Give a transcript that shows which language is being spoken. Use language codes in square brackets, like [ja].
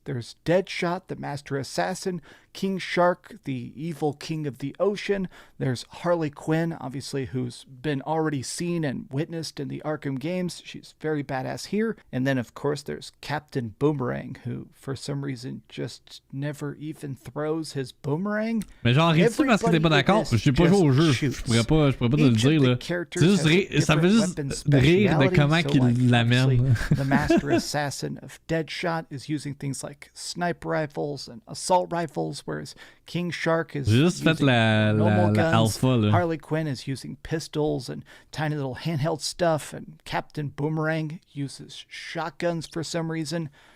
[en] There's Deadshot, the Master Assassin, King Shark, the evil king of the ocean. There's Harley Quinn, obviously, who's been already seen and witnessed in the Arkham games. She's very badass here. And then, of course, there's Captain Boomerang, who, for some reason, just never even throws his boomerang. [fr] Mais genre, ris-tu parce que t'es pas d'accord? Je sais pas joué au jeu, je pourrais pas te le dire, là. Ça fait juste rire de comment qu'il l'amène. [en] The Master Assassin of Deadshot is using things like sniper rifles and assault rifles, whereas King Shark is [fr] juste [en] using normal guns. [fr] Alpha, là. [en] Harley Quinn is using pistols and tiny little handheld stuff, and Captain Boomerang uses shotguns for some reason.